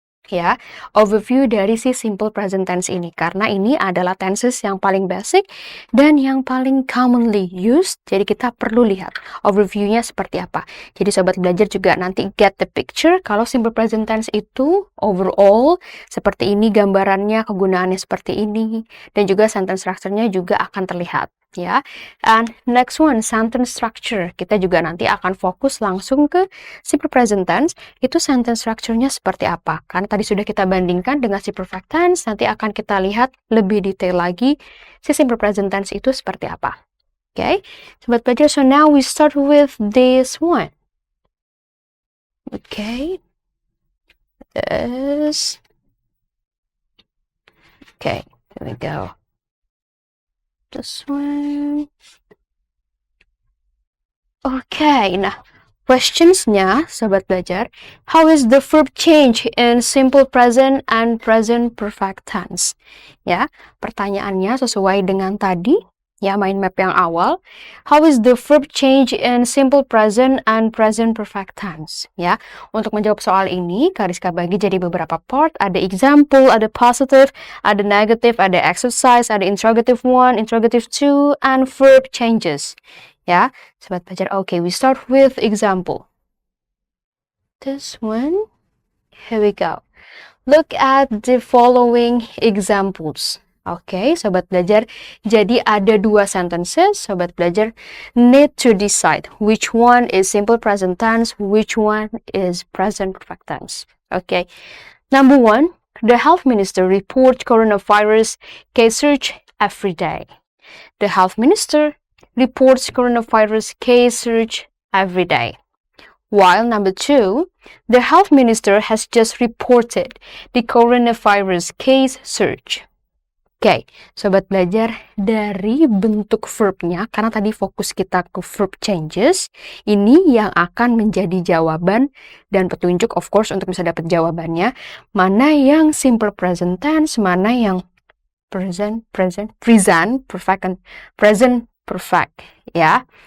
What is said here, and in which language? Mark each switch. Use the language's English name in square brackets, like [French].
[Indonesian] Ya, overview dari si simple present tense ini, karena ini adalah tenses yang paling basic dan yang paling [English] commonly used, [Indonesian] jadi kita perlu lihat overview-nya seperti apa. Jadi sobat belajar juga nanti [English] get the picture [Indonesian] kalau simple present tense itu overall seperti ini gambarannya, kegunaannya seperti ini, dan juga sentence structure-nya juga akan terlihat. [English] Ya, and next one, sentence structure. [Indonesian] Kita juga nanti akan fokus langsung ke simple present tense, itu sentence structure-nya seperti apa. Karena tadi sudah kita bandingkan dengan si perfect tense, nanti akan kita lihat lebih detail lagi si simple present tense itu seperti apa. [English] Okay, sobat belajar, so now we start with this one. Okay, this. Okay, here we go. This one. Okay, nah questions-nya, sobat belajar, how is the verb change in simple present and present perfect tense? [Indonesian] Ya, pertanyaannya sesuai dengan tadi, ya, mind map yang awal. [English] How is the verb change in simple present and present perfect tense? [Indonesian] Ya, untuk menjawab soal ini, Kak Rizka bagi jadi beberapa part. Ada example, ada positive, ada negative, ada exercise, ada interrogative 1, interrogative 2, and verb changes. Ya, sobat belajar. [English] Okay, we start with example. This one. Here we go. Look at the following examples. Okay, sobat belajar. [Indonesian] Jadi ada dua sentences. [English] Sobat belajar need to decide which one is simple present tense, which one is present perfect tense. Okay. Number one, the health minister reports coronavirus case surge every day. The health minister reports coronavirus case surge every day. While number two, the health minister has just reported the coronavirus case surge. [Indonesian] Okay, sobat belajar, dari bentuk verbnya, karena tadi fokus kita ke verb changes, ini yang akan menjadi jawaban dan petunjuk, [English] of course, [Indonesian] untuk bisa dapat jawabannya, mana yang simple present tense, mana yang present perfect, and present perfect, ya.